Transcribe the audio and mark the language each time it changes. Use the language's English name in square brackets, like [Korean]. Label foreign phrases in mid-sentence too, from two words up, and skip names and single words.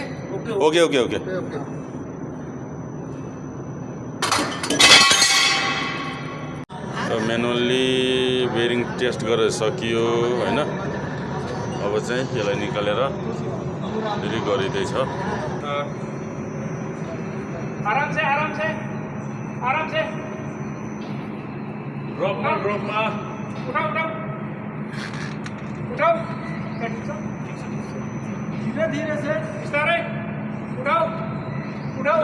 [English] okay okay okay manually bearing test [Nepali] गरेर सकियो होइन अब चाहिँ यसलाई निकालेर फेरि गरिँदैछ [Hindi] आराम से आराम से आराम से [Nepali] ड्रपमा [Hindi] उठाओ उठाओ उठाओ धीरे धीरे से बिस्तारै उठाओ उठाओ